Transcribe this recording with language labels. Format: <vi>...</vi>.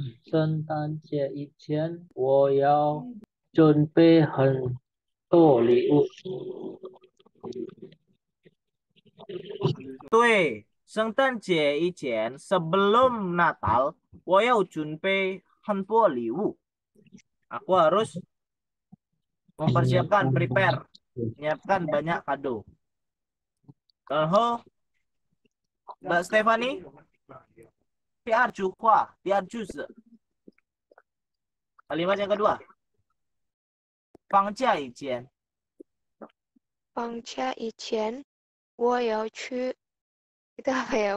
<zh>圣诞节以前，我要准备很多礼物。对，圣诞节以前</zh> <id>sebelum Natal，</id> <zh>我要准备很多礼物。</zh> <id>Aku harus mempersiapkan prepare, menyiapkan banyak kado.</id> <zh>然后 Mbak Stephanie 第二句子</zh> <id>kalimat yang kedua</id> <zh>放假以前放假以前我要去</zh> <id>itu apa ya?</id>